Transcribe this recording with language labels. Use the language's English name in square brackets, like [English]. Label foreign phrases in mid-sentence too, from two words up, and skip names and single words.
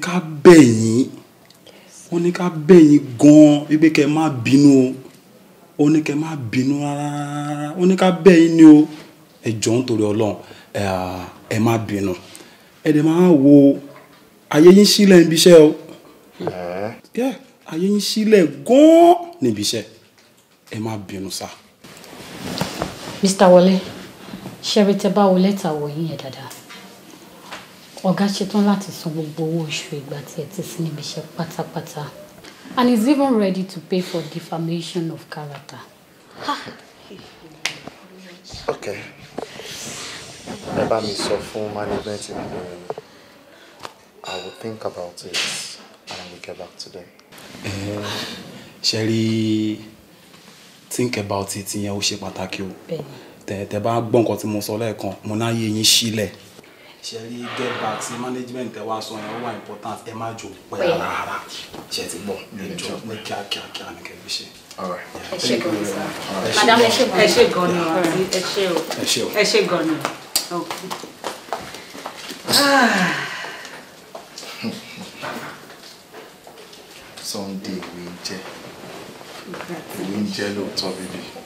[Yoruba] ká bẹ̀ yín wọ́n ní ká bẹ̀ yín gan-an wípé kẹ́ má bínú o ó ní kẹ́ má bínú rárá ó ní ká bẹ̀ yín ni o ẹ jọ̀ọ́ nítorí Ọlọ́run ẹ má bínú ẹ dẹ̀ máa wo ayé yín sílẹ̀ níbi iṣẹ́ o ayé yín sílẹ̀ gan-an níbi iṣẹ́ ẹ má bínú sá. Mr. Wọlé ṣẹ́rí tẹ́ bá wo lẹ́tà wò yín yẹn dáadáa ọ̀gá ṣetán láti san gbogbo owó oṣù ìgbà tí ẹ ti sí níbi iṣẹ́ pátápátá [English] and is even ready to pay for defamation of character. Okay. [Yoruba] Ẹ bá mi sọ fún management mi pé [English] I will think about it and I will get back to them. [Yoruba] ṣẹ́rí [English] think about it [Yoruba] yẹn ó ṣe pàtàkì o tẹ́ bá gbọ́ nǹkan tí mo sọ lẹ́ẹ̀kan mo náà yé yín sílẹ̀ ṣẹ́rí [English] get back [Yoruba] sí management ẹ wá sọ yẹn ó wà important ẹ má jò pẹ́ rárá ṣe ti gbọ́ ní kíákíá ní kẹ́bí ṣe. ẹ ṣé gan ni madam ẹ ṣé gan ni ẹ ṣé gan ni. Sunday ìwé ń jẹ́ lóòótọ́ bíbí.